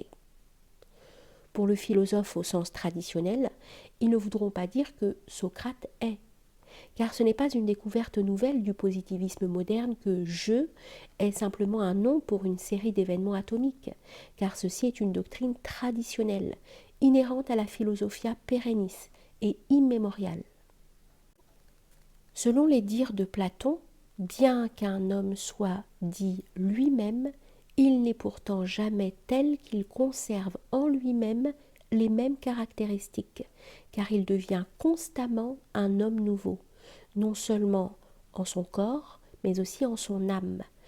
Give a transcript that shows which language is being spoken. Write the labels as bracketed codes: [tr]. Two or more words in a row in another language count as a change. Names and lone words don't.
[fr] Pour le philosophe au sens traditionnel, ils ne voudront pas dire que Socrate est, car ce n'est pas une découverte nouvelle du positivisme moderne que « je » est simplement un nom pour une série d'événements atomiques, car ceci est une doctrine traditionnelle, inhérente à la [la] philosophia perennis [fr] et immémoriale. Selon les dires de Platon, bien qu'un homme soit dit lui-même, il n'est pourtant jamais tel qu'il conserve en lui-même les mêmes caractéristiques, car il devient constamment un homme nouveau, non seulement en son corps, mais aussi en son âme.